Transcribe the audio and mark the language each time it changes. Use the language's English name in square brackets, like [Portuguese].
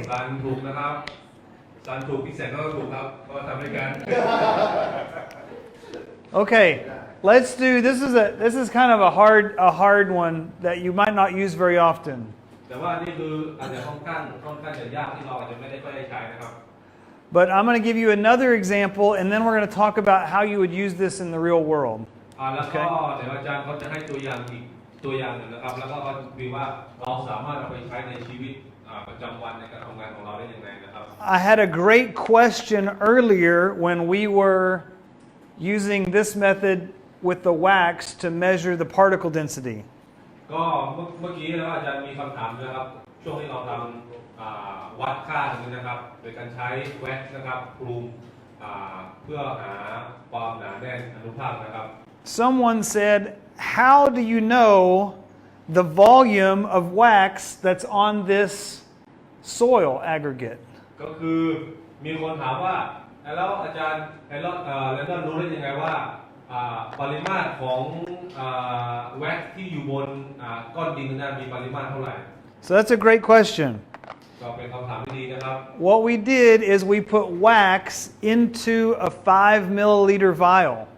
[Thai] สันถูกนะครับสันถูกพี่แสนก็ถูกครับก็ทำด้วยกัน [English] Okay. Let's do this is kind of a hard one that you might not use very often. [Thai] แต่ว่านี่คืออาจจะค่อนข้างจะยากที่เราอาจจะไม่ได้ค่อยได้ใช้นะครับ [English] But I'm going to give you another example, and then we're going to talk about how you would use this in the real world. [Thai] แล้วก็เดี๋ยวอาจารย์เขาจะให้ตัวอย่างอีกตัวอย่างหนึ่งนะครับแล้วก็เขาจะดูว่าเราสามารถเอาไปใช้ในชีวิตประจำวันในการทำงานของเราได้ยังไงนะครับ [English] I had a great question earlier when we were using this method with the wax to measure the particle density. [Thai] ก็เมื่อกี้นะครับอาจารย์มีคำถามนะครับช่วงที่เราทำวัดค่าตรงนี้นะครับโดยการใช้แว็กซ์นะครับคลุมเพื่อหาความหนาแน่นอนุภาคนะครับ [English] Someone said, "How do you know the volume of wax that's on this soil aggregate?" [Thai] ก็คือมีคนถามว่าแล้วอาจารย์แล้วรู้ได้ยังไงว่าปริมาตรของแว็กซ์ที่อยู่บนก้อนดินนั้นมีปริมาตรเท่าไหร่ [English] So that's a great question. [Thai] ก็เป็นคำถามที่ดีนะครับ [English] What we did is we put wax into a 5 milliliter vial.